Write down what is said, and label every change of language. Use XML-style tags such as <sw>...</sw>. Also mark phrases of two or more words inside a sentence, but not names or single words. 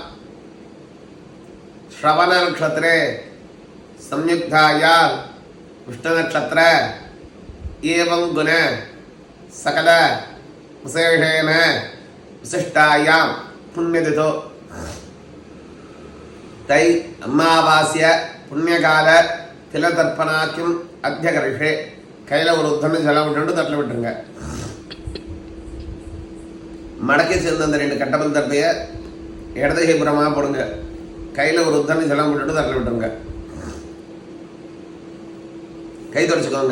<sa>श्रवण नक्षत्रे संयुक्तायां कृष्ण नक्षत्र एवं गुण सकल विशेषेण विशिष्टायां पुण्यदितो तै अमावास्य पुण्यकाल तिलतर्पणाख्यम अध्यकर्षे</sa> <ta>கையில் ஒரு உத்தரவு ஜலம் விட்டு தட்டில் விட்டுருங்க. மடக்கி சேர்ந்த அந்த 2 கட்டபல் தர்பையை இடதுகை புறமாக போடுங்க. கையில் ஒரு உத்தரவு ஜலம் விட்டுட்டு தட்டில் விட்டுருங்க. கை தொடச்சுக்கோங்க.</ta>